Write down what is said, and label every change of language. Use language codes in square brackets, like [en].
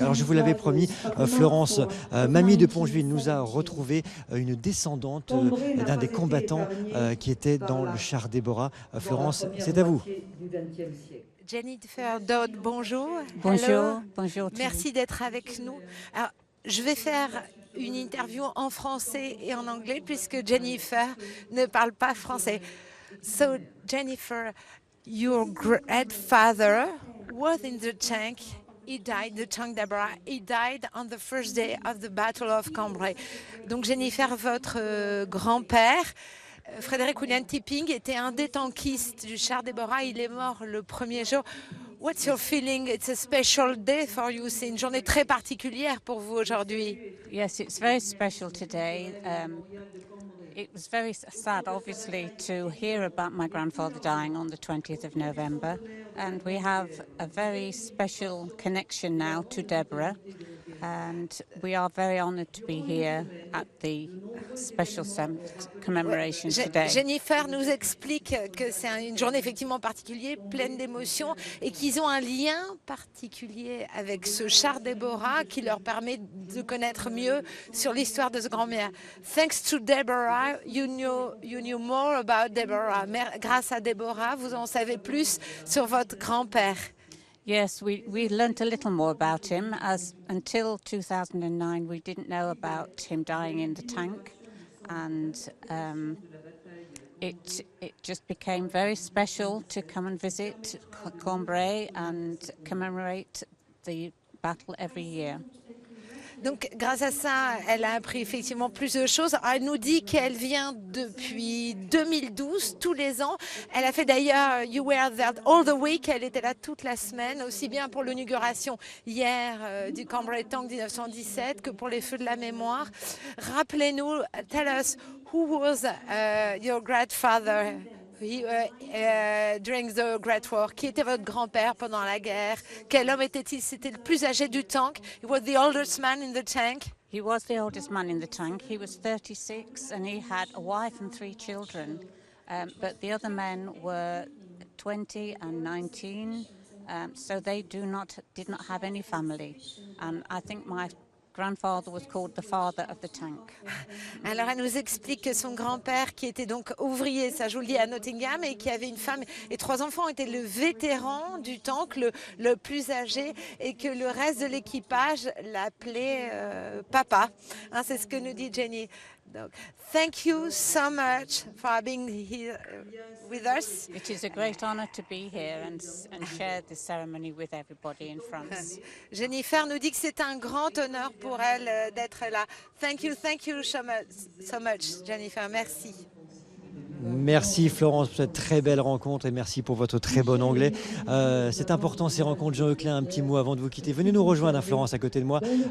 [fr] Alors je vous l'avais promis, Florence, Mamie de Pongeville nous a retrouvé une descendante d'un des combattants qui était dans le char Déborah. Florence, c'est à vous. Jennifer Dodd, bonjour. Bonjour, [en] Hello. [fr] bonjour. Merci d'être avec nous. Alors, je vais faire une interview en français et en anglais puisque Jennifer ne parle pas français. [en] So, Jennifer, your grandfather was in the tank. He died, the tank Deborah. He died on the first day of the Battle of Cambrai. [fr] Donc, Jennifer, votre grand-père, Frédéric William Tipping, était un des tankistes du char Déborah. Il est mort le premier jour. [en] What's your feeling? It's a special day for you. [fr] C'est une journée très particulière pour vous aujourd'hui. [en] Yes, it's very special today. It was very sad, obviously, to hear about my grandfather dying on the 20th of November. And we have a very special connection now to Deborah. And we are very honoured to be here at the special commemoration today. [fr] Jennifer nous explique que c'est une journée effectivement particulière, pleine d'émotions, et qu'ils ont un lien particulier avec ce char Déborah qui leur permet de connaître mieux sur l'histoire de ce grand-mère. [en] Thanks to Deborah, you knew more about Deborah. [fr] Grâce à Déborah, vous en savez plus sur votre grand-père. [en] Yes, we learnt a little more about him, as until 2009 we didn't know about him dying in the tank, and it just became very special to come and visit Cambrai and commemorate the battle every year. [fr] Donc, grâce à ça, elle a appris effectivement plus de choses. Elle nous dit qu'elle vient depuis 2012, tous les ans. Elle a fait d'ailleurs [en] You Were There All the Week. [fr] Elle était là toute la semaine, aussi bien pour l'inauguration hier du Cambrai Tank 1917 que pour les Feux de la Mémoire. Rappelez-nous, [en] tell us, who was your grandfather during the Great War? [fr] Qui était votre grand-père pendant la guerre? Quel homme était-il? C'était le plus âgé du tank. [en] He was the oldest man in the tank. He was the oldest man in the tank. He was 36 and he had a wife and 3 children. But the other men were 20 and 19, so they did not have any family. And I think my grandfather was called the father of the tank. [fr] Alors elle nous explique que son grand-père, qui était donc ouvrier, ça je vous le dis, à Nottingham, et qui avait une femme et 3 enfants, était le vétéran du tank, le plus âgé, et que le reste de l'équipage l'appelait papa. Hein, c'est ce que nous dit Jenny. Donc, [en] thank you so much for being here with us. It is a great honor to be here and share this ceremony with everybody in France. [fr] Jennifer nous dit que c'est un grand honneur pour elle d'être là. [en] Thank you so much, Jennifer. [fr] Merci. Merci Florence pour cette très belle rencontre et merci pour votre très bon anglais. C'est important ces rencontres. Jean Euclin, un petit mot avant de vous quitter. Venez nous rejoindre, Florence, à côté de moi.